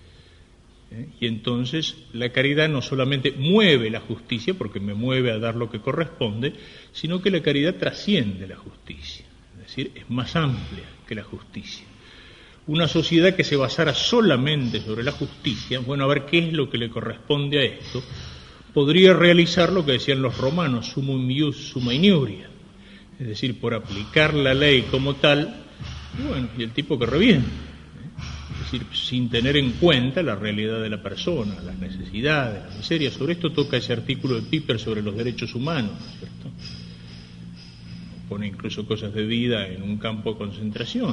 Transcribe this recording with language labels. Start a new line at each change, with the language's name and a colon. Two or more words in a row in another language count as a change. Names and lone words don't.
Spanish: Y entonces la caridad no solamente mueve la justicia, porque me mueve a dar lo que corresponde, sino que la caridad trasciende la justicia, es decir, es más amplia que la justicia. Una sociedad que se basara solamente sobre la justicia, bueno, a ver qué es lo que le corresponde a esto, podría realizar lo que decían los romanos,
Latin: sumum ius summa iniuria,
Spanish: es decir, por aplicar la ley como tal, bueno, y el tipo que reviente, es decir, sin tener en cuenta la realidad de la persona, las necesidades, la miseria. Sobre esto toca ese artículo de Piper sobre los derechos humanos, ¿no es cierto? Pone incluso cosas de vida en un campo de concentración.